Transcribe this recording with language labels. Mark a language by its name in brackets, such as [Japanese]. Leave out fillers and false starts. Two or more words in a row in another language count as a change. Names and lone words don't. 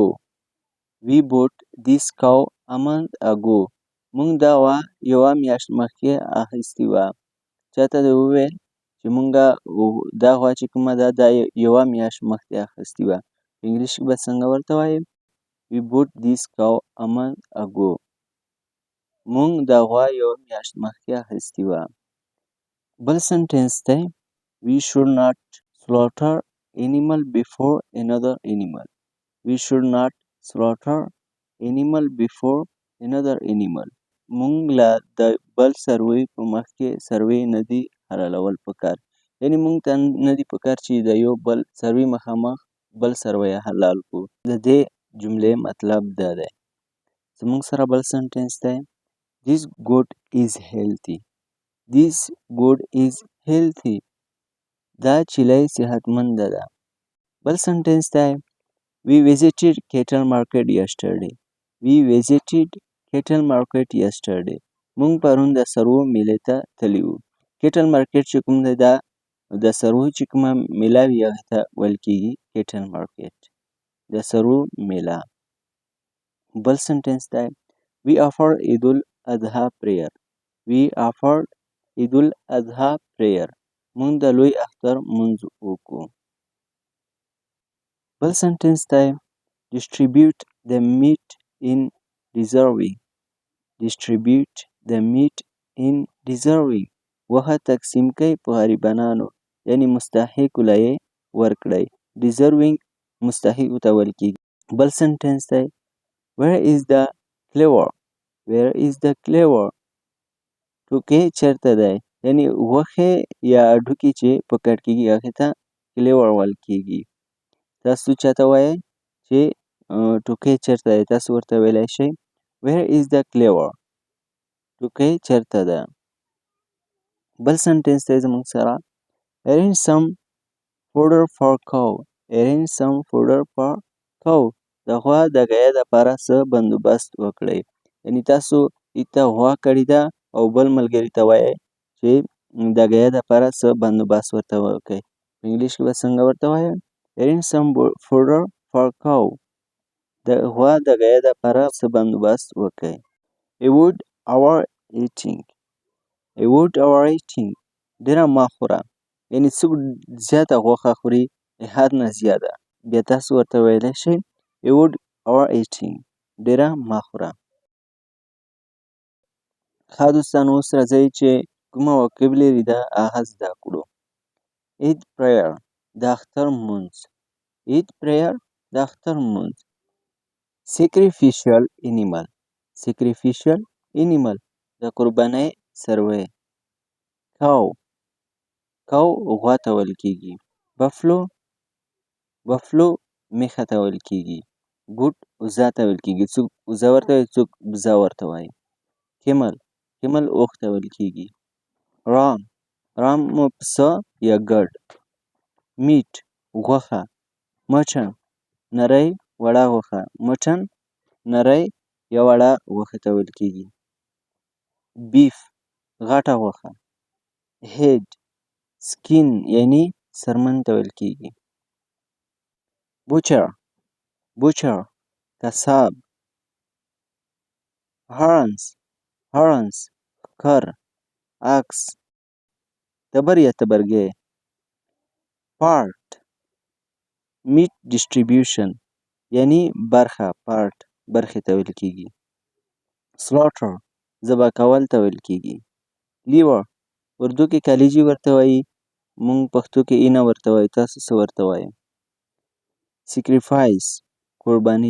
[English] We bought this cow a month ago. [Pashto] موږ دا غوا یوه میاشت مخکې اخیستې وه. چاته دې وویل چې موږ دا غوا چې کومه ده دا یوه میاشت مخکې اخیستې وه. په انګلیش کې به څنګه ورته وایې [English] We bought this cow a month ago. [Pashto] موږ دا غوا یوه میاشت مخکې اخیستې وه. بل سنټنس دی [English] We should not slaughter animal before another animal. We should not slaughter animal before another animal. [Pashto] موږ له د بل څاروي په مخکې څاروي نه دي حلالول پکار. یعنې موږ ته نه دي پکار چې د یو بل څاروي مخامخ بل څاروی حلال کړو. د دې جملې مطلب دا دی. زموږ سره بل سنټنس دی [English] This goat is healthy. This goat is healthy. [Pashto] دا چیلۍ صحتمنده ده. بل سنټنس دی [English] We visited cattle market yesterday. We visited cattle market yesterday. [Pashto] موږ پرون د څاروو میلې ته تللي وو. [English] cattle market [Pashto] چې کوم دی دا د څاروو چې کومه میله وي هغې ته ویل کېږي [English] cattle market. [Pashto] د څاروو میله. بل سنټنس دی [English] We offered Eid al-Adha prayer. We offered Eid al-Adha prayer. [Pashto] موږ د لوی اختر لمونځ وکړو. بل سنټنس دی [English] Distribute the meat in deserving. Distribute the meat in deserving. [Pashto] غوښه تقسیم کړئ په غریبانانو. یعنې مستحقو له یې ورکړئ. Deserving مستحقو ته ویل کېږي. بل سنټنس دی [English] Where is the cleaver? Where is the cleaver? [Pashto] ټوکې چېرته دی. یعنې غوښې یا هډوکي چې په کټ کېږي هغې ته کلیور ویل کېږي. تاسو چاته وایئ چې ټوکې چېرته دی. تاسو ورته ویلی شئ [English] Where is the cleaver? [Pashto] ټوکۍ چیرته ده؟ بل سنټنس دی زموږ سره [English] arrange some fodder for cow. arrange some fodder for cow. [Pashto] د غوا د ګایه دپاره څه بندوبست وکړئ. یعنې تاسو ایته غوا کړې ده او بل ملګري ته وایئ چې د ګایه دپاره څه بندوبست ورته وکړئ. په انګلیش کې به څنګه ورته وایئ؟ [English] arrange some fodder for cow. [Pashto] د غوا د ګایه دپاره څه بندوبست وکړئ. [English] avoid overeating. avoid overeating. [Pashto] ډېره مه خوره. یعنې څوک زیاته غوښه خوري حد نه زیاته، بیا تاسو ورته ویلی شئ [English] avoid overeating. [Pashto] ډېره مه خوره. ښه دوستانو اوس راځئ چې کومه vocabulary ده هغه زده کړو. [English] eid prayer [Pashto] د اختر لمونځ. [English] eid prayer [Pashto] د اختر لمونځ. [English] sacrificial animal. sacrificial animal [Pashto] د قربانۍ څاروی. cow. cow غوا ته ویل کیږي. [English] buffalo. [Pashto] buffalo میښه ته ویل کیږي. goat وزه ته ویل کیږي. څوک وزه ورته وایي، څوک بزه ورته وایي. camel. camel اوښ ته ویل کیږي. ram. ram پسه یا ګډ. meat غوښه. mutton نری وړه غوښه. mutton نری یا وړه غوښه ته ویل کیږي. beef غټه غوښه. head سکین یعنی څرمن ته ویل کیږي. [English] butcher. butcher قصاب. horns. horns ښکر. [Pashto] ox تبر یا تبرګی. [English] part meat distribution یعنی برخه. [Pashto] part برخې ته ویل کیږي. slaughter ذبح کول ته ویل کیږي. liver اردو کې کلیجی ورته وایي، مونږ پښتو کې اینه ورته وایو. تاسو څه ورته وایئ؟ sacrifice قرباني.